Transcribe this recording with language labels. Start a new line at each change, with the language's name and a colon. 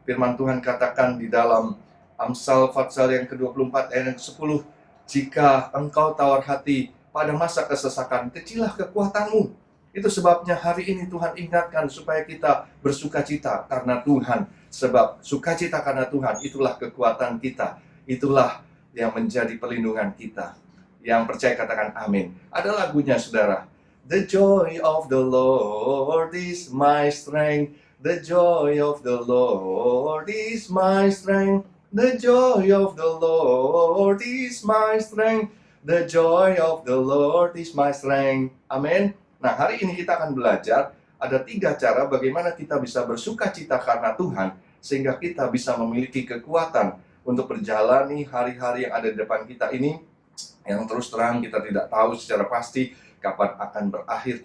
Indonesian: Firman Tuhan katakan di dalam Amsal pasal yang ke-24 ayat yang ke-10, "Jika engkau tawar hati pada masa kesesakan, kecilah kekuatanmu." Itu sebabnya hari ini Tuhan ingatkan supaya kita bersukacita karena Tuhan. Sebab sukacita karena Tuhan itulah kekuatan kita. Itulah yang menjadi perlindungan kita. Yang percaya katakan amin. Ada lagunya saudara.
English: "The joy of the Lord is my strength. The joy of the Lord is my strength. The joy of the Lord is my strength. The joy of the Lord is my strength."
Indonesian: Amin. Nah, hari ini kita akan belajar ada 3 cara bagaimana kita bisa bersukacita karena Tuhan, sehingga kita bisa memiliki kekuatan untuk berjalani hari-hari yang ada di depan kita ini, yang terus terang kita tidak tahu secara pasti kapan akan berakhir.